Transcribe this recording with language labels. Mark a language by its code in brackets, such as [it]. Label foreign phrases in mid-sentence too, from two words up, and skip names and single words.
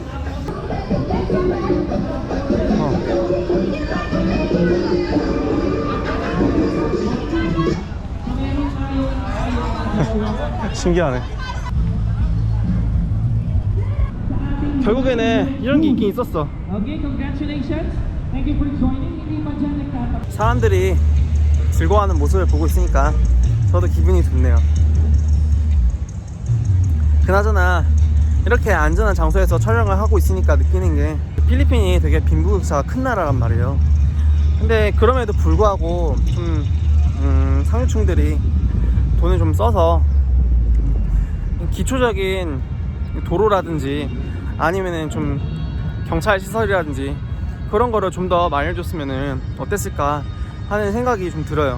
[ko] 신기하네. 결국에는 이런 게 있긴 있었어. [en] Okay, congratulations. Thank you for joining. [tl] Hindi pa dyan nagtatapos. [ko] 사람들이 즐거워하는 모습을 보고 있으니까 저도 기분이 좋네요. 그나저나 이렇게 안전한 장소에서 촬영을 하고 있으니까 느끼는 게, 필리핀이 되게 빈부격차가 큰 나라란 말이에요. 근데 그럼에도 불구하고 좀 상류층들이 돈을 좀 써서 기초적인 도로라든지 아니면은 좀 경찰 시설이라든지 그런 거를 좀 더 많이 해줬으면은 어땠을까 하는 생각이 좀 들어요.